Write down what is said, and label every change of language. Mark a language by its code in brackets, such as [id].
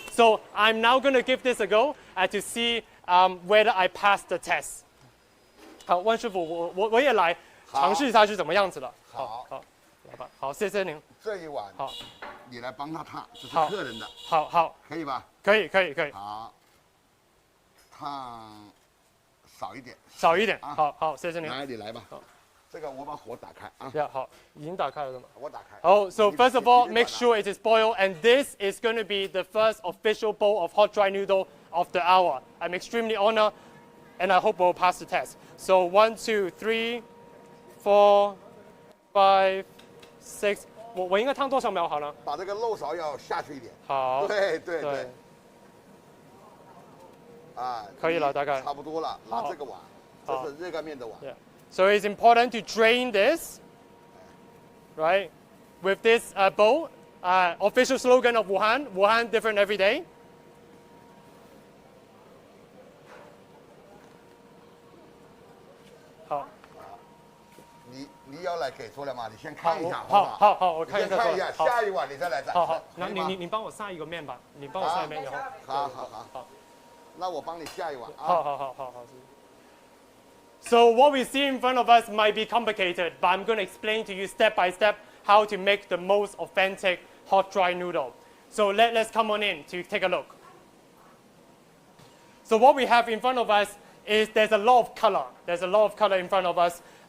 [en] So I'm now going to give this a go to see whether I pass the test. [zh] 好，万师傅，我也来尝试一下是怎么样子的。好，来吧。好，谢谢您。这一碗好，你来帮他烫，这是客人的。好，可以吧？可以。好，烫少一点。少一点。啊、好，谢谢您。来，你来吧。这个我把火打开啊。好，已经打开了吗？我打开。 [en] Oh, so first of all, make sure it is boiled, and this is going to be the first official bowl of hot dry noodle of the hour. I'm extremely honored, and I hope we'll pass the test. So 1, 2, 3, 4, 5, 6. [zh] 我应该烫多少秒好呢？把这个肉勺要下去一点。好。对。啊，可以了，大概。差不多了，拿这个碗，这是热干面的碗。 [en] Yeah. So it's important to drain this, right? With this bowl, official slogan of Wuhan, Wuhan different every day. [zh] 好。你要来给佐料吗？你先看一下，好，我看一下。先看一下，下一碗你再来展示。好，那你帮我下一个面吧，你帮我下一面就好。好。那我帮你下一碗啊。好。 [en] So what we see in front of us might be complicated, but I'm going to explain to you step by step how to make the most authentic hot dry noodle. So let's come on in to take a look. So what we have in front of us is there's a lot of color. There's a lot of color in front of us.